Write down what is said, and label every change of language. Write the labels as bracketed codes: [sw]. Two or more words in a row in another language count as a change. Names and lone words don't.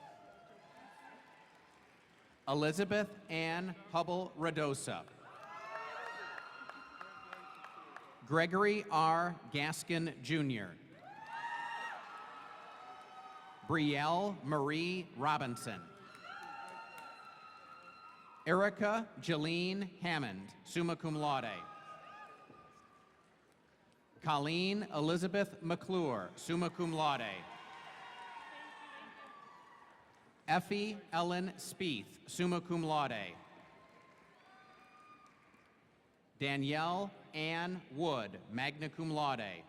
[en] Elizabeth Ann Hubble Radosa. Gregory R. Gaskin, Jr. Brielle Marie Robinson. Erica Jeline Hammond, [la] summa cum laude. [en] Colleen Elizabeth McClure, [la] summa cum laude. [en] Effie Ellen Spieth, [la] summa cum laude. [en] Danielle Ann Wood, [la] magna cum laude.